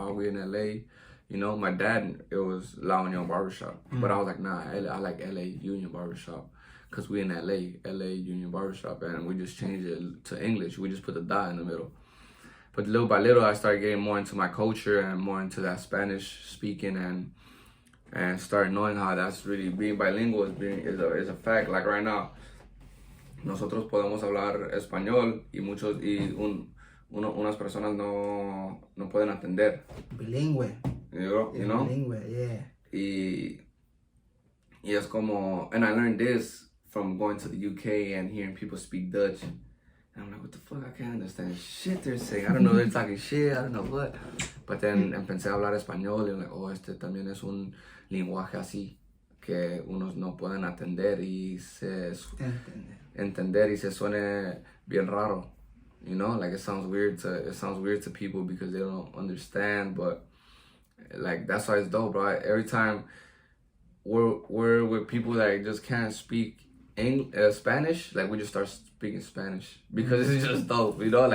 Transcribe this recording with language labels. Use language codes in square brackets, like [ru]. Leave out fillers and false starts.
[en] Oh, we in LA, you know? My dad, it was La Unión Barbershop, but I was like, nah, I like LA Union Barbershop, because we in LA Union Barbershop, and we just changed it to English. We just put the dot in the middle. But little by little, I started getting more into my culture and more into that Spanish speaking, and started knowing how that's really, being bilingual is a fact. Like right now, [es] nosotros podemos hablar español y unas personas no pueden entender. Bilingüe. [en] You know? [es] Bilingüe, [en] yeah. [es] Y es como, [en] and I learned this from going to the UK and hearing people speak Dutch. And I'm like, what the fuck? I can't understand shit they're saying. I don't know, they're talking shit, I don't know what. But then [es] empecé a hablar español y [en] I'm like, oh, [es] este también es un lenguaje así que unos no pueden entender y se suene bien raro. [en] You know, like it sounds weird to people because they don't understand, but like that's why it's dope, bro. Every time we're with people that just can't speak Spanish, like we just start speaking Spanish because it's just dope, you know.